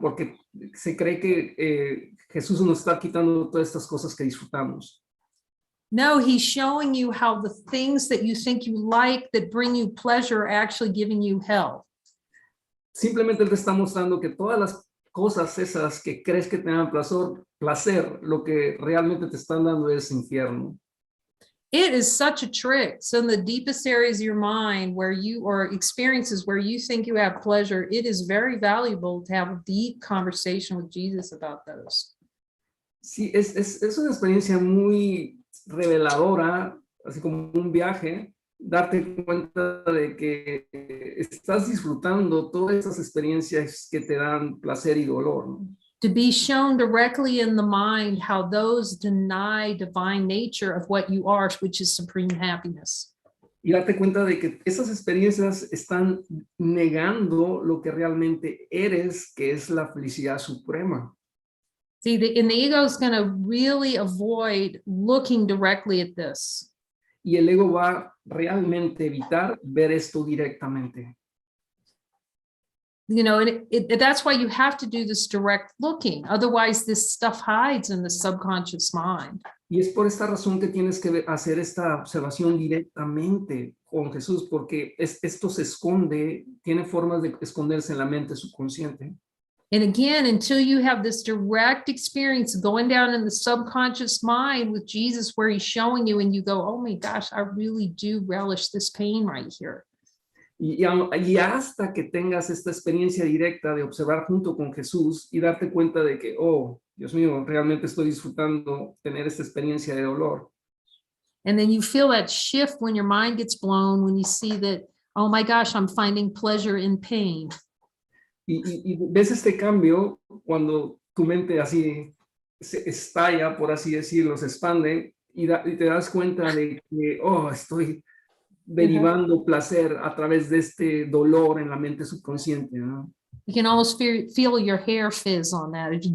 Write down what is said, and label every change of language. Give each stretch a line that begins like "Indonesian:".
Spanish: Porque se cree que Jesús nos está quitando todas estas cosas que disfrutamos.
English: No, he's showing you how the things that you think you like that bring you pleasure are actually giving you hell.
Spanish: Simplemente él te está mostrando que todas las cosas esas que crees que te dan placer, lo que realmente te están dando es infierno.
English: It is such a trick. So in the deepest areas of your mind where you or experiences where you think you have pleasure, it is very valuable to have a deep conversation with Jesus about those.
Spanish: Sí, es una experiencia muy reveladora, así como un viaje, darte cuenta de que estás disfrutando todas esas experiencias que te dan placer y dolor, ¿no?
English: To be shown directly in the mind how those deny divine nature of what you are, which is supreme happiness.
Spanish: Y darte cuenta de que esas experiencias están negando lo que realmente eres, que es la felicidad suprema.
English: See, the ego is going to really avoid looking directly at this.
Spanish: Y el ego va realmente a evitar ver esto directamente.
English: You know, and that's why you have to do this direct looking. Otherwise, this stuff hides in the subconscious mind.
Spanish: Y es por esta razón que tienes que hacer esta observación directamente con Jesús, porque esto se esconde, tiene formas de esconderse en la mente subconsciente.
English: And again, until you have this direct experience going down in the subconscious mind with Jesus, where he's showing you and you go, oh my gosh, I really do relish this pain right here.
Spanish: Y hasta que tengas esta experiencia directa de observar junto con Jesús y darte cuenta de que, oh, Dios mío, realmente estoy disfrutando tener esta experiencia de dolor.
English: And then you feel that shift when your mind gets blown, when you see that, oh my gosh, I'm finding pleasure in pain.
Spanish: Y ves este cambio cuando tu mente así se estalla, por así decirlo, se expande y te das cuenta de que, oh, estoy derivando placer a través de este dolor en la mente subconsciente, ¿no?
English: You can almost feel your hair fizz on that.